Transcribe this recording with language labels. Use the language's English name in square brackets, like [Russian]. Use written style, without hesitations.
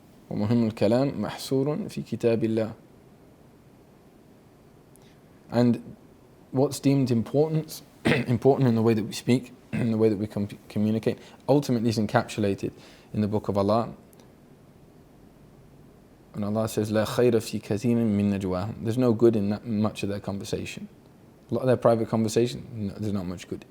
[Arabic] ومهم الكلام محصور في كتاب الله. [English] And what's deemed important in the way that we speak, in the way that we communicate, ultimately is encapsulated in the book of Allah. And Allah says, [Arabic] لا خير في كثير من نجواهم. [English] There's no good in that much of their conversation. A lot of their private conversation, no, there's not much good.